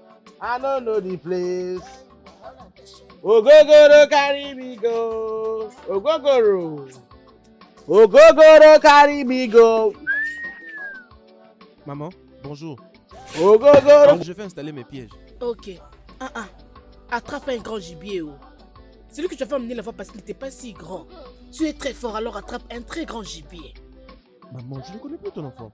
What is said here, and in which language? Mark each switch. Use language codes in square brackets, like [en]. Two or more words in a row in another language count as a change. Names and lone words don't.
[pcm] I don't know the place. Ogogoro carry me go. Ogogoro. Ogogoro carry me go. [fr] Maman, bonjour. [pcm] Ogogoro. [fr] Donc, je vais installer mes pièges. Ok. Attrape un grand gibier, oh. Celui que tu as fait emmener la fois parce qu'il n'était pas si grand. Tu es très fort, alors attrape un très grand gibier. Maman, je ne connais plus ton enfant.